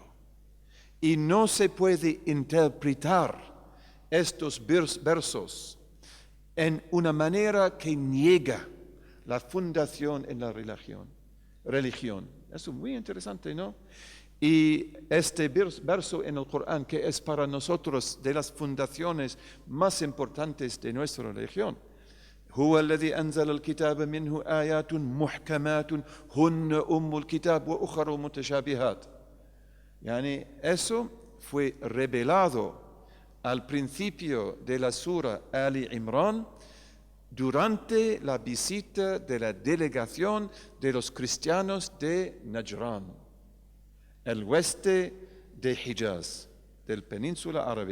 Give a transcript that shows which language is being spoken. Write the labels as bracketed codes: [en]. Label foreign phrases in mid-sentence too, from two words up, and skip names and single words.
[es] Y no se puede interpretar estos versos en una manera que niega la fundación en la religión. Eso es muy interesante, ¿no? Y este verso en el Corán, que es para nosotros de las fundaciones más importantes de nuestra religión. [ar] هو الذي أنزل الكتاب منه آيات محكمات هن أم الكتاب وأخر متشابهات. [es] Yani eso fue revelado al principio de la sura Ali Imran durante la visita de la delegación de los cristianos de Najran, el oeste de Hijaz, del península árabe.